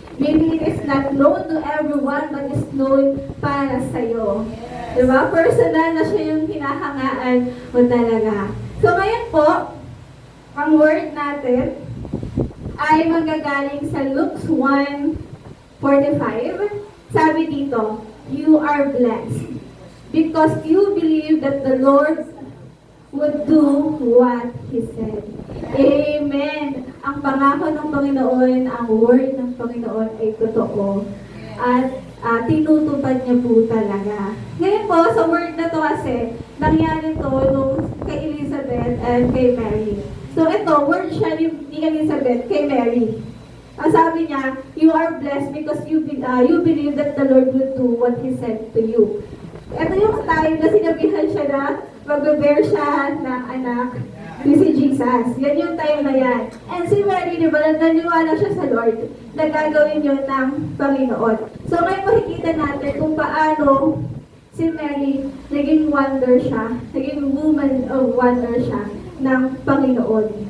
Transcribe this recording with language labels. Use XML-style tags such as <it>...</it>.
<en>Maybe it is not known to everyone, but is known</en> <tl>para sa'yo. Diba? Personal na siya yung hinahangaan mo talaga. So ngayon po, ang word natin ay manggagaling sa Luke 1:45. Sabi dito,</tl> <en>you are blessed because you believe that the Lord would do what He said. Amen.</en> <tl>Ang pangako ng Panginoon, ang word ng Panginoon ay totoo. At tinutupad niya po talaga. Ngayon po, sa word na to kasi, nangyari to nung kay Elizabeth and kay Mary. So ito, word siya ni Elizabeth kay Mary. Ang sabi niya,</tl> <en>you are blessed because you believe that the Lord will do what He said to you.</en> <tl>Ito yung time na sinabihan siya na mag-bear siya ng anak ni si Jesus. Yan yung time na yan. And si Mary, di ba, naniwala siya sa Lord na gagawin yun ng Panginoon. So ngayon makikita natin kung paano si Mary naging wonder siya, naging</tl> <en>woman of wonder</en> <tl>siya ng Panginoon.</tl>